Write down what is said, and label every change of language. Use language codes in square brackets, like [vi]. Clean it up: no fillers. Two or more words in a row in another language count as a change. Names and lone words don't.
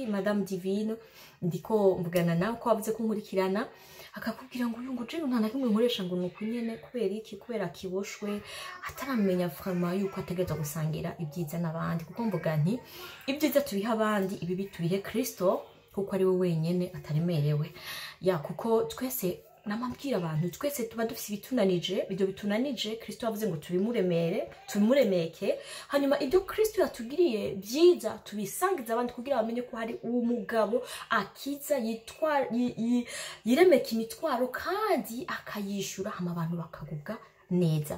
[rn] Madame Divine ndiko mvugana nawe ko wavuze ko nkurikirana, akakubwira ngo uyu ngo je nta na kimwe nkoresha ngo nuko nyene. Kubera iki? Kubera kiboshwe ataramenya vraiment yuko ategerezwa gusangira ibyiza n'abandi. Kuko mvuga nti ibyiza tubiha abandi, ibi tubihe Kristo kuko ari we wenyene ataremerewe. Ya kuko twese namambwira abantu twese tuba dufite ibitunanije, ibyo bitunanije Kristo yavuze ngo tubimuremeke, hanyuma ibyo Kristo yatugiriye byiza tubisangiza abandi kugira bamenye ko hari umugabo akiza yiremeka imitwaro kandi akayishura, hama abantu bakagubwa neza.